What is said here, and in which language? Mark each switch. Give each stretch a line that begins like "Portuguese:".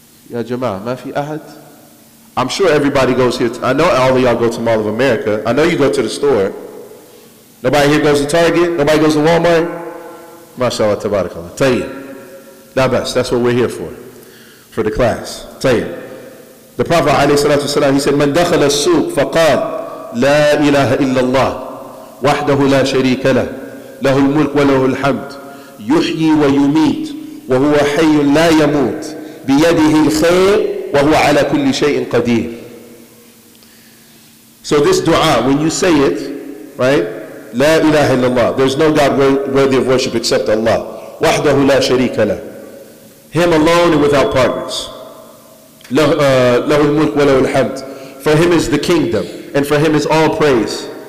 Arabic: Ya Jama'ah, ma fi ahad?
English: I'm sure everybody goes here. I know all of y'all go to Mall of America. I know you go to the store. Nobody here goes to Target? Nobody goes to Walmart? MashaAllah, tabarakallah. Tayyib. That's what we're here for the class.
Arabic: Tayyib.
English: The Prophet ﷺ, he said,
Arabic: Man dakhala as-suq faqal, لا إله إلا الله وحده لا شريك له له الملك وله الحمد يحيي ويميت وهو حي لا يموت بيده الخير وهو على كل شيء قدير.
English: So this dua, when you say it, right?
Arabic: لا إله إلا الله,
English: there's no God worthy of worship except Allah.
Arabic: وحده لا شريك له,
English: Him alone and without partners.
Arabic: له الملك وله الحمد,
English: for Him is the kingdom, and for Him is all praise.